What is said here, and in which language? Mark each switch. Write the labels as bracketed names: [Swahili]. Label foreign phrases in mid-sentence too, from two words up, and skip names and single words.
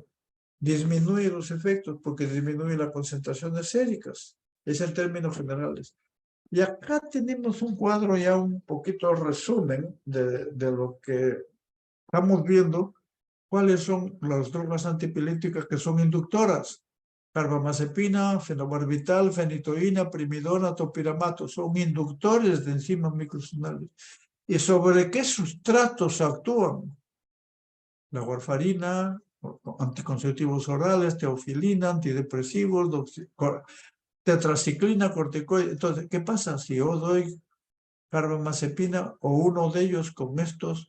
[Spanish] Disminuye los efectos porque disminuye las concentraciones séricas, es en términos generales. Y acá tenemos un cuadro ya un poquito resumen de lo que estamos viendo, cuáles son las drogas antipilépticas que son inductoras. Carbamazepina, fenobarbital, fenitoína, primidona, topiramato, son inductores de enzimas microsomalres. ¿Y sobre qué sustratos actúan? La warfarina, anticonceptivos orales, teofilina, antidepresivos, tetraciclina, corticoides. Entonces, ¿qué pasa si yo doy carbamazepina o uno de ellos con estos?